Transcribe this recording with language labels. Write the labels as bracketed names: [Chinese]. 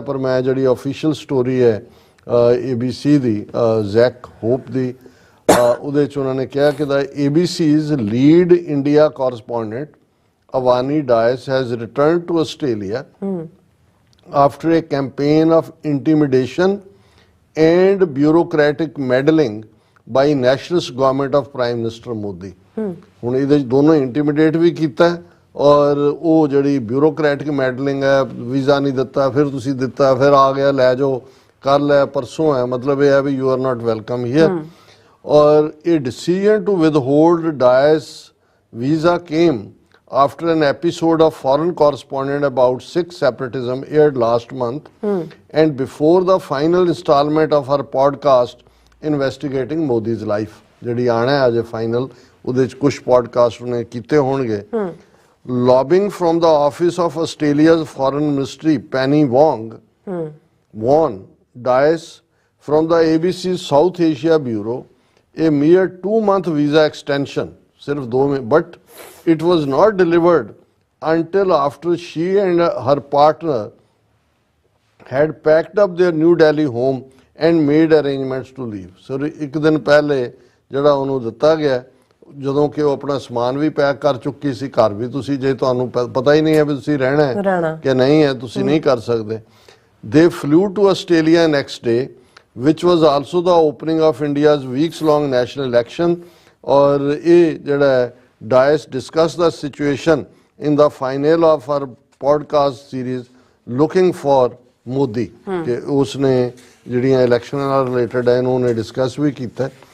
[Punjabi] ਪਰ ਮੈਂ ਜਿਹੜੀ ਆਫੀਸ਼ੀਅਲ ਸਟੋਰੀ ਹੈ ABC ਦੀ, ਜ਼ੈਕ ਹੋਪ ਦੀ, ਉਹਦੇ 'ਚ ਉਹਨਾਂ ਨੇ ਕਿਹਾ ਕਿ [English] The ABC's lead India correspondent Avani Dias has returned to Australia after a campaign of intimidation and bureaucratic meddling by nationalist government of Prime Minister Modi। [Punjabi] ਹੁਣ ਇਹਦੇ ਦੋਨੋਂ ਇੰਟੀਮੀਡੇਟ ਵੀ ਕੀਤਾ ਔਰ ਉਹ ਜਿਹੜੀ ਬਿਊਰੋਕਰੈਟਿਕ ਮੈਡਲਿੰਗ ਹੈ, ਵੀਜ਼ਾ ਨਹੀਂ ਦਿੱਤਾ, ਫਿਰ ਤੁਸੀਂ ਦਿੱਤਾ, ਫਿਰ ਆ ਗਿਆ, ਲੈ ਜਾਓ, ਕੱਲ ਹੈ, ਪਰਸੋਂ ਹੈ, ਮਤਲਬ ਇਹ ਹੈ ਵੀ [English] We are not welcome here. ਔਰ ਇਹ decision to withhold Dias visa came after an episode of Foreign Correspondent about Sikh separatism aired last month, and before the final installment of her podcast investigating Modi's life, [Punjabi] ਜਿਹੜੀ ਆਣਾ ਹੈ ਅਜੇ final, ਉਹਦੇ ਚ ਕੁਝ podcast ਉਹਨੇ ਕੀਤੇ ਹੋਣਗੇ। [English] Lobbying from the office of Australia's foreign ministry, Penny Wong, won Dias from the ABC's South Asia Bureau a mere 2-month visa extension, [Hindi] सिर्फ 2 में, [English] but it was not delivered until after she and her partner had packed up their New Delhi home and made arrangements to leave. [Punjabi] So ਇੱਕ ਦਿਨ ਪਹਿਲੇ ਜਿਹੜਾ ਉਹਨੂੰ ਦਿੱਤਾ ਗਿਆ, ਜਦੋਂ ਕਿ ਉਹ ਆਪਣਾ ਸਮਾਨ ਵੀ ਪੈਕ ਕਰ ਚੁੱਕੀ ਸੀ, ਘਰ ਵੀ ਤੁਸੀਂ, ਜੇ ਤੁਹਾਨੂੰ ਪਤਾ ਹੀ ਨਹੀਂ ਹੈ ਵੀ ਤੁਸੀਂ ਰਹਿਣਾ ਹੈ ਕਿ ਨਹੀਂ ਹੈ, ਤੁਸੀਂ ਨਹੀਂ ਕਰ ਸਕਦੇ। [English] They flew to Australia next day, which was also the opening of India's weeks-long national election. और ये जड़ा Dias discuss the situation in the final of our podcast series looking for Modi, [Hindi] कि उसने जड़ियाँ इलेक्शन नाल रिलेटेड है उन्होंने discuss भी किया।